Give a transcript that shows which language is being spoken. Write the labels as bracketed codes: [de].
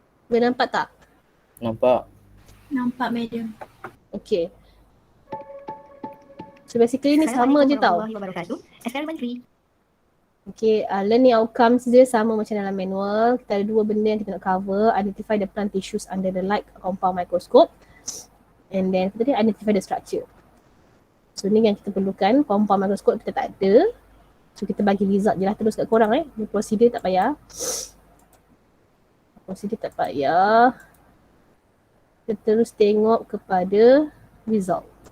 [ms] Boleh nampak tak? Nampak. Nampak, madam. [en] Okay. [ms] So basically ni sama je tau. [en] Experiment 3. [ms] Okay, learning outcomes dia sama macam dalam manual. Kita ada dua benda yang kita nak cover. [en] Identify the plant tissues under the light compound microscope. And then kita identify the structure. [ms] So ni yang kita perlukan. Compound microscope kita tak ada. So kita bagi result je lah terus kat korang Ni prosedur tak payah. Prosedur tak payah. Kita terus tengok kepada result.